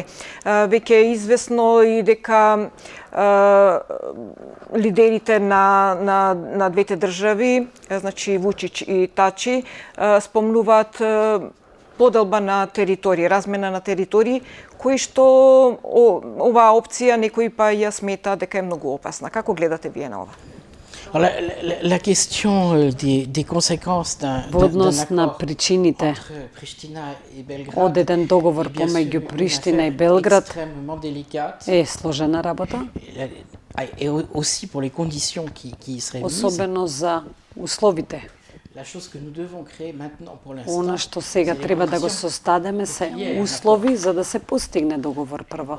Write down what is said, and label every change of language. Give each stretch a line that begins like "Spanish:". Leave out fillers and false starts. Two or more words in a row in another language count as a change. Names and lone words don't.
Macedonian: Веќе е известно и дека лидерите на двете држави, значи Вучич и Тачи, спомнуваат поделба на територии, размена на територии, кои што оваа опција некои па ја смета дека е многу опасна. Како гледате вие на ова?
French: La question des conséquences
Macedonian: Во однос на причините од еден договор помеѓу Приштина и Белград е сложена работа, особено за условите. Она што сега треба да го состадеме се услови за да се постигне договор прво.